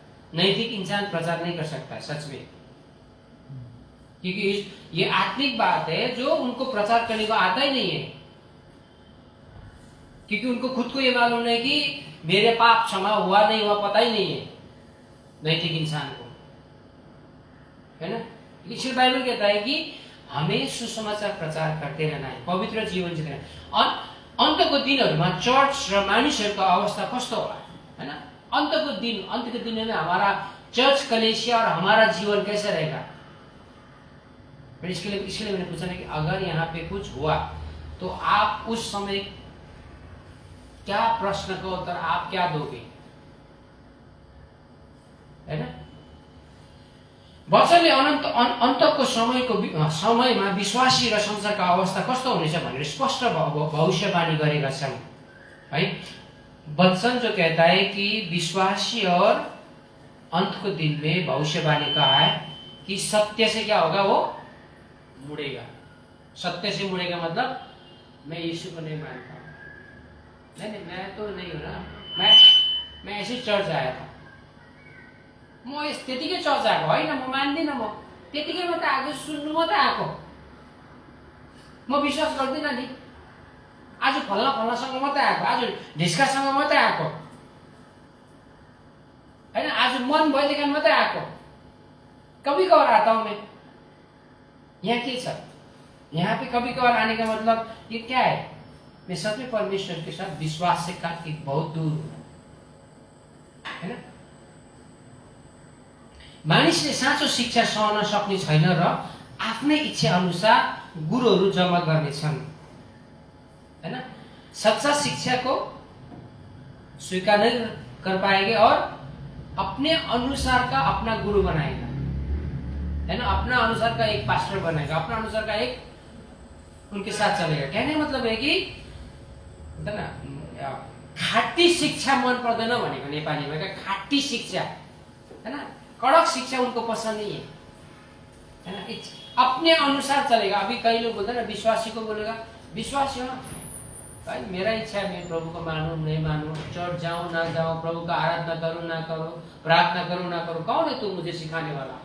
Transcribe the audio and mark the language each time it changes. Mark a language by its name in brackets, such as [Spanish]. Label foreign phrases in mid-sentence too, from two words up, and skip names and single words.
[Hindi] नैतिक इंसान प्रचार नहीं कर सकता है सच में, क्योंकि ये आत्मिक बात है जो उनको प्रचार करने को आता ही नहीं है, क्योंकि उनको खुद को ये मालूम नहीं कि मेरे पाप क्षमा हुआ नहीं हुआ, पता ही नहीं है नैतिक इंसान को, है ना? इसलिए बाइबल कहता है कि हमें सुसमाचार प्रचार करते रहना है, पवित्र जीवन जितना है। [Nepali] अन्तको दिनहरूमा चर्च र मानिसहरूको अवस्था कस्तो होला, [Hindi] है ना? अंत के दिन में हमारा चर्च कलेसिया और हमारा जीवन कैसा रहेगा? इसके लिए मैंने पूछा ना कि अगर यहाँ पे कुछ हुआ तो आप उस समय क्या प्रश्न का उत्तर आप क्या दोगे, है ना? [Nepali] वचनले अन्तको समयमा विश्वासी र संसारका अवस्था कस्तो हुनेछ भनेर स्पष्ट भविष्यवाणी गरेका छन्, [Hindi] है? वचन जो कहता है कि विश्वासी और अंत को दिन में भविष्यवाणी कहा है कि सत्य से क्या होगा? वो मुड़ेगा। सत्य से मुड़ेगा मतलब मैं यीशु को नहीं मानता, नहीं मैं तो नहीं हो ना, मैं ऐसे चर्च आया था, [Nepali] म त्यतिकै चर्च आएको होइन, म मान्दिनँ, म त्यतिकै मात्रै आएको, सुन्नु मात्रै आएको, म विश्वास गर्दिनँ नि, आज फल्नासँग मात्रै आएको, आज ढिस्कासँग मात्रै आएको, होइन, आज मन भइदिएका मात्रै आएको, [Hindi] कभी कभार आता हूँ मैं। [Nepali] यहाँ के छ? [Hindi] यहाँ पे कभी कभार आने का मतलब ये क्या है? मैं सच में परमेश्वर के साथ विश्वास से काफी बहुत दूर हूँ, है ना? [Nepali] मानिसले साँचो शिक्षा सहन सक्ने छैन र आफ्नै इच्छा अनुसार गुरुहरू जम्मा गर्नेछन्, [Hindi] है ना? सच्चा शिक्षा को स्वीकार नहीं कर पाएंगे और अपने अनुसार का अपना गुरु बनाएगा, है ना? अपना अनुसार का एक पास्टर बनाएगा, अपना अनुसार का एक उनके साथ चलेगा। कहने मतलब है कि [Nepali] खाटी शिक्षा मन पर्दैन भनेको नेपालीमा, [Hindi] क्या खाटी शिक्षा, है ना? कड़क शिक्षा उनको पसंद नहीं है ना? अपने अनुसार चलेगा। अभी कई लोग बोलते हैं ना, विश्वासी को बोलेगा विश्वासी हो भाई, मेरा इच्छा है मैं प्रभु को मानूं नहीं मानूं, चर्च जाऊं ना जाऊं, प्रभु का आराधना करूं ना करूं, प्रार्थना करूं ना करूं, कौन है तू मुझे सिखाने वाला?